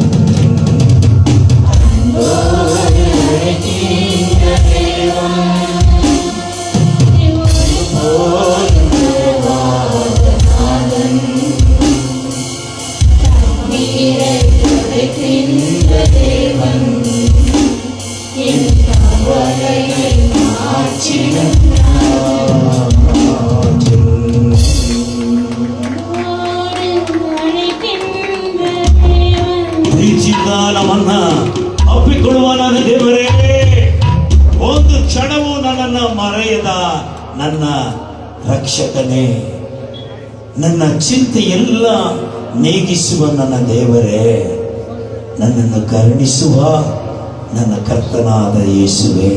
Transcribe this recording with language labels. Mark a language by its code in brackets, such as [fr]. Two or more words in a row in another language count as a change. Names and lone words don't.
[ta] அன்போடு அழைக்கின்ற தேவன், ஒருபோதும் மறவாத நாதன். கண்ணீரை துடைக்கின்ற தேவன், என் கவலையை மாற்றிடும் [kn] ಪ್ರೀತಿಯಿಂದ ನಮ್ಮನ್ನ ಅಪ್ಪಿಕೊಳ್ಳುವನಾದ ದೇವರೇ, ಒಂದು ಕ್ಷಣವೂ ನನ್ನನ್ನು ಮರೆಯದ ನನ್ನ ರಕ್ಷಕನೇ, ನನ್ನ ಚಿಂತೆಯೆಲ್ಲ ನೀಗಿಸುವ ನನ್ನ ದೇವರೇ, ನನ್ನನ್ನು ಕರುಣಿಸುವ ನನ್ನ ಕರ್ತನಾದ ಯೇಸುವೇ.